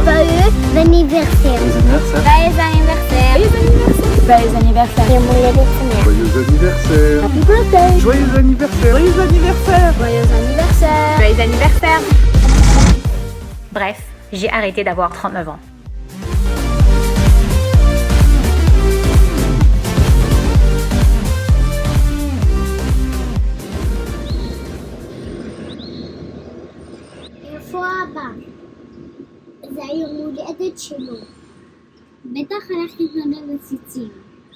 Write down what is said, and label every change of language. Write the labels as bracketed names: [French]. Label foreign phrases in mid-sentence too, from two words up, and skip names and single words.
[French] Joyeux anniversaire. Joyeux anniversaire. Joyeux anniversaire. Joyeux anniversaire. [English] Happy birthday. [French] Joyeux anniversaire. Joyeux anniversaire. Joyeux anniversaire. Joyeux anniversaire. bref, j'ai arrêté d'avoir 39 ans. [Hebrew] איפה אבא? זה היום הולדת שלו. בטח הלך להתנדב בציצים.